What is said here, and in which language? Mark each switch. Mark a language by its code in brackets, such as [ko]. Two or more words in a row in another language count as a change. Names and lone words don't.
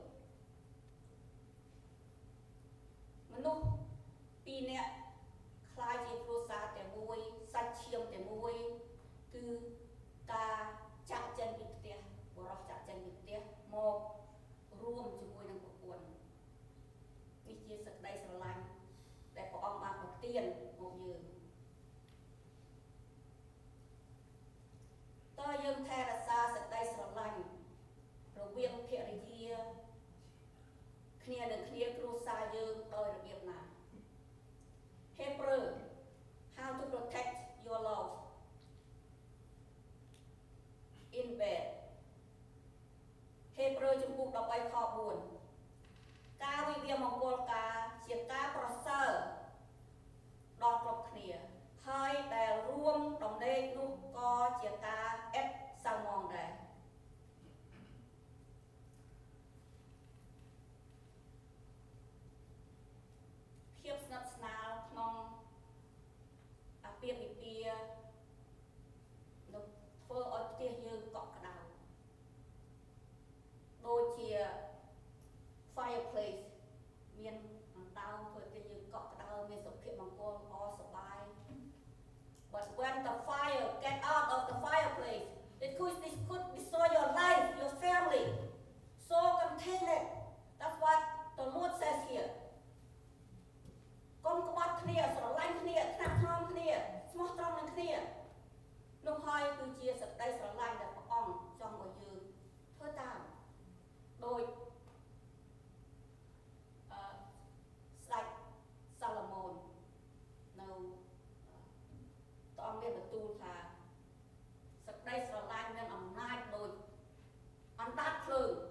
[km] មនុស្សពីរនាក់ខ្លាយជាគ្រួសារតែមួយសាច់ឈាមតែមួយគឺការចាក់ចេញពីផ្ទះបរិសុទ្ធចាក់ចេញពីផ្ទះមករួមជាមួយនឹងប្រពន្ធនេះជាសេចក្តីស្រឡាញ់ដែលព្រះអង្គបានប្រទានមកយើង តើយើងថែរក្សាសេចក្តីស្រឡាញ់រវាងភរិយាគ្នានឹងគ្នាគ្រួសារយើងដោយរបៀបណា Hebrew [en] how to protect your love in bed [km] Hebrew ជំពូក13ខ4ការវិវាមង្គលការជាការប្រសើរដល់គ្រប់គ្នាហើយដែលរួមដំណេកនោះក៏ជាការអិតសៅមងដែរ ភាពស្និទ្ធស្នាលក្នុងអាពាហ៍ពិពាហ៍នឹងធ្វើឲ្យផ្ទះយើងកក់ក្ដៅដូចជា fireplace មានអណ្ដើមធ្វើឲ្យផ្ទះយើងកក់ ក្ដៅមានសុភមង្គលល្អសប្បាយ [en] But when the fire get out of the fireplace it could destroy your life your family so contain it that's what the Lord says here [km] កុំក្បត់គ្នាស្រឡាញ់គ្នាថ្នាក់ថ្នមគ្នាស្មោះត្រង់នឹងគ្នានោះហើយគឺជាសេចក្តីស្រឡាញ់ដែលព្រះអង្គចង់ឲ្យយើងធ្វើតាមដោយ ស្ដេចសាឡូមោននៅព្រះអង្គមានបន្ទូលថាសេចក្តីស្រឡាញ់មានអំណាចដូចអណ្ដាតភ្លើង